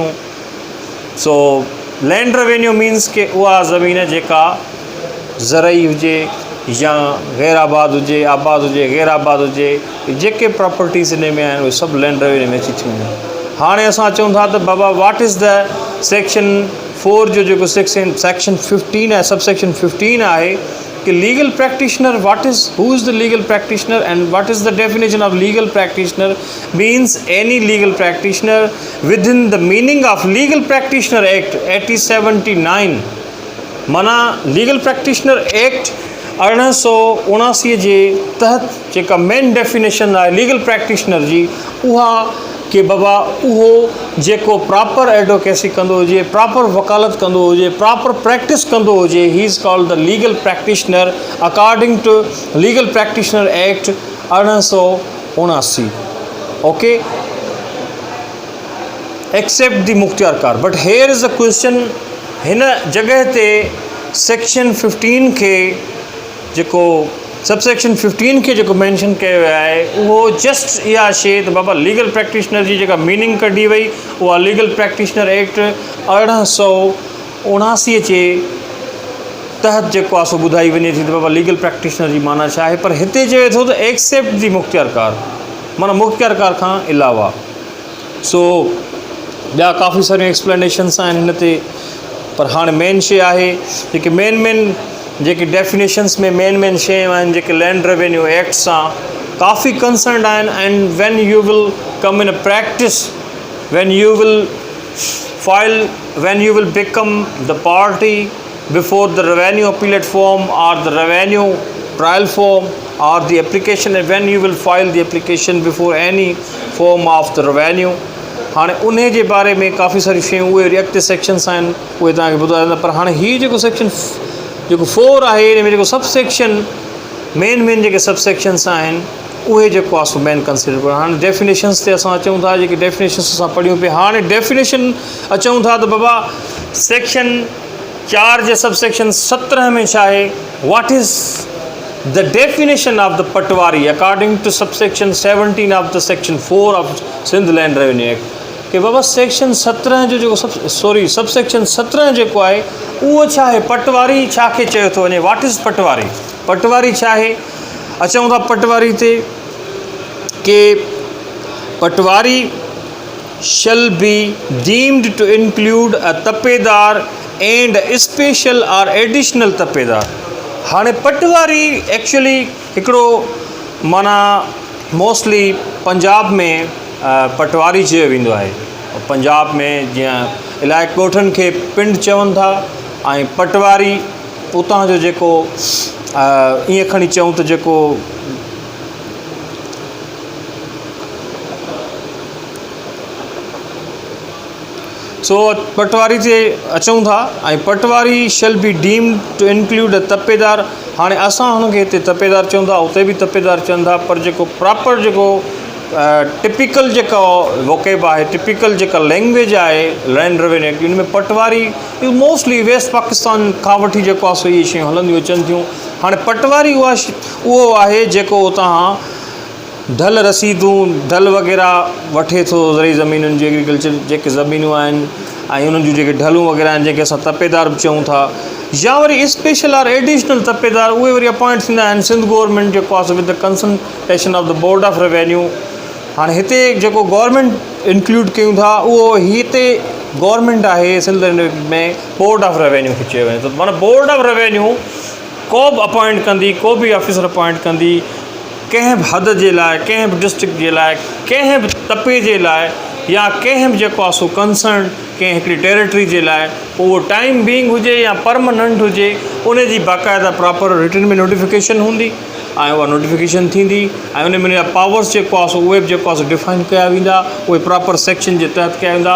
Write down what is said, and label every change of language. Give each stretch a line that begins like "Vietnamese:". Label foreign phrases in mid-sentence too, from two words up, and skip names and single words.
Sindhi: सो
English: land revenue means
Sindhi: के उहा ज़मीन जेका ज़रई हुजे या गैर आबाद हुजे गैर आबाद हुजे जेके प्रॉपर्टीज़ इन में आहिनि उहे सभु
English: land revenue
Sindhi: में अची थियूं. हाणे असां चऊं था त बाबा
English: what is the section 4
Sindhi: जो जेको सेक्शन 15 आहे सबसेक्शन 15 आहे कि
English: legal practitioner what is who is the legal practitioner and what is the definition of legal practitioner. means any legal practitioner with in the meaning of legal practitioner act 1879.
Sindhi: माना लीगल प्रैक्टिशनर एक्ट 1879 जे तहत जेका
English: main definition
Sindhi: आहे
English: legal practitioner
Sindhi: जी उहा कि बाबा उहो जेको
English: proper advocacy
Sindhi: कंदो हुजे प्रॉपर वकालत कंदो हुजे
English: proper practice
Sindhi: कंदो हुजे
English: he is called the legal practitioner according to legal practitioner act 1879. okay except the Mukhtiarkar. but here is the question
Sindhi: हिन जगह ते सेक्शन 15 खे जेको सबसेक्शन 15 खे जेको मेंशन कयो वियो आहे उहो जस्ट इहा शइ त बाबा
English: legal practitioner
Sindhi: जी जेका मीनिंग कढी वई उहा
English: legal practitioner
Sindhi: एक्ट 1879 जे तहत जेको आहे सो ॿुधाई वञे थी त बाबा लीगल प्रैक्टिशनर जी माना छा आहे. पर हिते चए थो त
English: except the Mukhtiarkar
Sindhi: माना मुख्तियारकार खां अलावा. सो ॿिया काफ़ी सारियूं एक्सप्लेनेशन्स आहिनि हिन ते पर हाणे मेन शइ आहे जेके मेन जेके डेफिनेशन्स में मेन शयूं आहिनि जेके लैंड रेवेन्यू एक्ट सां काफ़ी कंसर्न आहिनि.
English: and when you will come in a practice when you will become the party before the revenue appellate form or the revenue trial form and the application when you will file the application before any form of the revenue.
Sindhi: हाणे उन जे बारे में काफ़ी सारी शयूं उहे अॻिते सेक्शन्स आहिनि उहे तव्हांखे ॿुधाईंदा. पर हाणे हीअ जेको सेक्शन जेको 4 आहे हिन में जेको सबसेक्शन मेन जेके सबसेक्शन्स आहिनि उहे जेको आहे सो मेन कंसिडर करणु. हाणे डेफिनेशन्स ते असां अचूं था जेके डेफिनेशन्स असां पढ़ियूं पिया. हाणे डेफिनेशन अचूं था त बाबा सेक्शन 4 जे सबसेक्शन 17 में छा आहे.
English: what is the definition of the patwari according to subsection 17 of the section 4 of Sindh Land Revenue Act
Sindhi: कि बाबा सेक्शन 17 जो जेको सबसेक्शन 17 जेको आहे उहो छा आहे. पटवारी छा खे चयो थो वञे.
English: what is patwari.
Sindhi: पटवारी छा आहे. अचूं था पटवारी ते कि
English: पटवारी shall be deemed to include a तपेदार and a special or additional तपेदार.
Sindhi: हाणे पटवारी एक्चुअली हिकिड़ो माना मोस्टली पंजाब में पटवारी चयो वेंदो आहे। पंजाब में जीअं इलाही ॻोठनि खे पिंड चवनि था ऐं पटवारी उतां जो जेको ईअं खणी चऊं त जेको सो पटवारी ते अचूं था ऐं पटवारी
English: shall be deemed to include a tapedar.
Sindhi: हाणे असां हुनखे हिते तपेदार चऊं था, उते बि तपेदार चवनि था, पर जेको प्रॉपर जेको टिपिकल जेका वोकेब आहे, टिपिकल जेका लैंग्वेज आहे लैंड रेवेन्यू एक्ट, उनमें पटवारी मोस्टली वेस्ट पाकिस्तान खां वठी जेको आहे सो इहे शयूं हलंदियूं अचनि थियूं। हाणे पटवारी उहो आहे जेको उतां ढल रसीदूं ढल वग़ैरह वठे थो, ज़रई ज़मीनुनि जी एग्रीकल्चर जेके ज़मीनूं आहिनि ऐं उन्हनि जूं जेके ढलूं वग़ैरह आहिनि जंहिंखे असां तपेदार बि चऊं था, या वरी
English: special or additional tapedar,
Sindhi: उहे वरी अपॉइंट थींदा आहिनि सिंध गवर्नमेंट जेको आहे
English: with the consultation of the board of revenue.
Sindhi: हाणे हिते जेको गवर्नमेंट इंक्लूड कयूं था उहो हिते गवर्नमेंट आहे सिंध में बोर्ड ऑफ रेवेन्यू खे चयो वञे थो। माना बोर्ड ऑफ रेवेन्यू को बि अपॉइंट कंदी, को बि ऑफिसर अपॉइंट कंदी कंहिं बि हद जे लाइ, कंहिं बि डिस्ट्रिक्ट जे लाइ, कंहिं बि तपे जे लाइ, या कंहिं बि जेको आहे सो कंसर्न कंहिं हिकिड़ी टेरिटरी जे लाइ, उहो
English: time being
Sindhi: हुजे या परमानेंट हुजे, उन जी बाक़ाइदा
English: proper written
Sindhi: में नोटिफिकेशन हूंदी ऐं उहा नोटिफिकेशन थींदी ऐं उन में पावर्स जेको आहे सो उहे बि जेको आहे सो डिफाइन कया वेंदा, उहे
English: proper section
Sindhi: जे तहत कया वेंदा।